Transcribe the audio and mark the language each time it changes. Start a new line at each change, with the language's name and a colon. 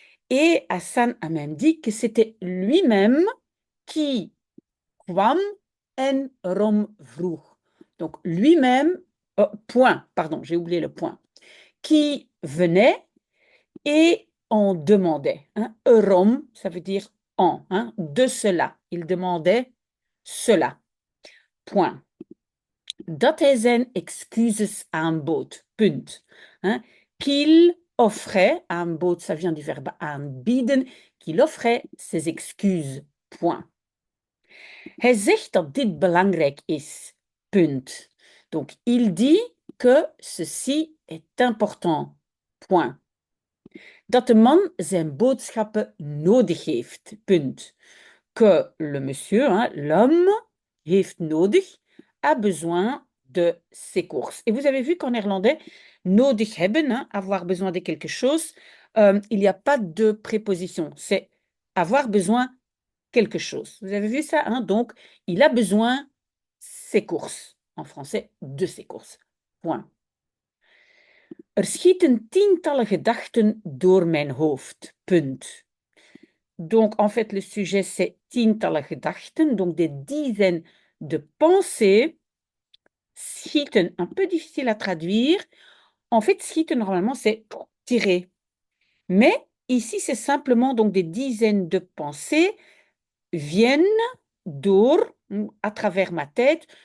French: Et Hassan a même dit que c'était lui-même qui
Dutch: kwam en rom vroeg.
French: Donc lui-même, point, pardon, j'ai oublié le point, qui venait et on demandait. Hein, rom, ça veut dire en, hein, de cela. Il demandait cela, point.
Dutch: Dat hij zijn excuses aanbood, punt.
French: Hein, qu'il offrait, aanbood, ça vient du verbe aanbieden, qu'il offrait ses excuses, point.
Dutch: Hij zegt dat dit belangrijk is, punt.
French: Donc, il dit que ceci est important, point.
Dutch: Dat de man zijn boodschappen nodig heeft, punt.
French: Que le monsieur, hein, l'homme,
Dutch: heeft nodig,
French: a besoin de ses courses. Et vous avez vu qu'en néerlandais,
Dutch: nodig hebben,
French: hein, avoir besoin de quelque chose, il n'y a pas de préposition. C'est avoir besoin quelque chose. Vous avez vu ça, hein? Donc, il a besoin ses courses. En français, de ses courses. Point.
Dutch: Er schieten tientallen gedachten door mijn hoofd. Punt.
French: Donc, en fait, le sujet, c'est
Dutch: tientallen gedachten,
French: donc des dizaines de pensées. Schieten, un peu difficile à traduire. En fait, schieten, normalement, c'est tirer. Mais ici, c'est simplement donc des dizaines de pensées viennent door, à travers ma tête.